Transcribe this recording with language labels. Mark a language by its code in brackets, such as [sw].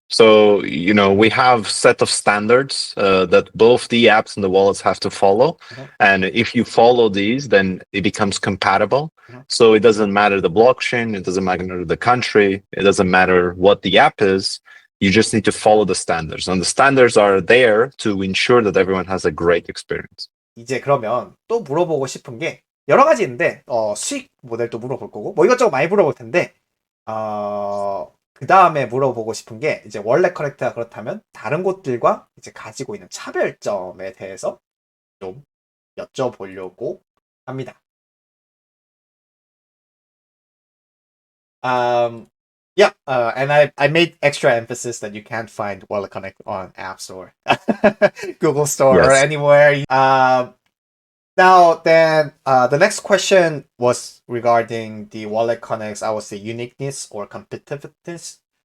[en] So, we have set of standards that both the apps and the wallets have to follow. And if you follow these, then it becomes compatible. So it doesn't matter the blockchain, it doesn't matter the country, it doesn't matter what the app is. You just need to follow the standards. And the standards are there to ensure that everyone has a great experience. [ko] 이제 그러면 또 물어보고 싶은 게 여러 가지 있는데 수익 모델도 물어볼 거고 뭐 이것저것 많이 물어볼 텐데 그 다음에 물어보고 싶은 게 이제 원래 커넥트가 그렇다면 다른 곳들과 이제 가지고 있는 차별점에 대해서 좀 여쭤보려고 합니다. [en] And I made extra emphasis that you can't find WalletConnect on App Store, Google Store, or anywhere. Now, then, the next question was regarding the WalletConnect's, I would say, uniqueness or competitiveness.